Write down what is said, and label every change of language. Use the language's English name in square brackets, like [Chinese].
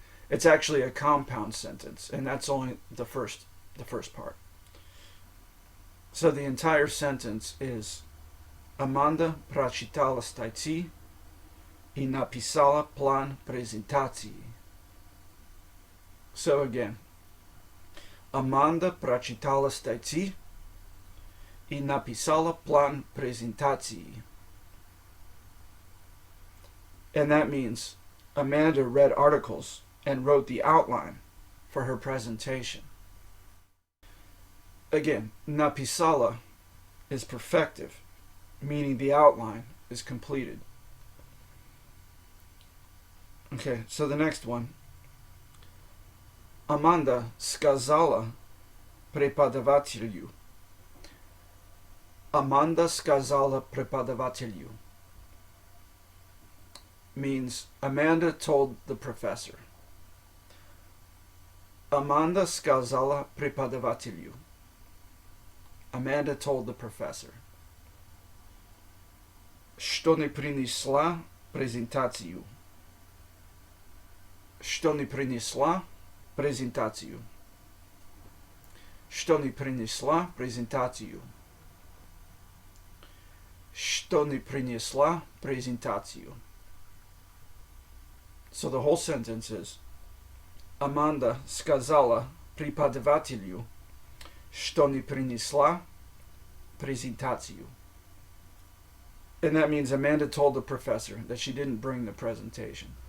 [English] It's actually a compound sentence, and that's only the first part. So the entire sentence is [Russian] Amanda prachitala staici и написала план презентации. [English] So again, [Russian] Amanda прочитала статьи и написала план презентации. [English] And that means Amanda read articles and wrote the outline for her presentation. Again, написала is perfective, meaning the outline is completed. Okay, so the next one. [Russian] Amanda сказала преподавателю. [English] Amanda [Russian] сказала преподавателю [English] means Amanda told the professor. [Russian] Amanda сказала преподавателю. [English] Amanda told the professor. [Russian] Что не принесла презентацию. Что не принесла презентацию. Что не принесла презентацию. Что не принесла презентацию. [English] So the whole sentence is Amanda [Russian] сказала преподавателю, что не принесла презентацию. [English] And that means Amanda told the professor that she didn't bring the presentation.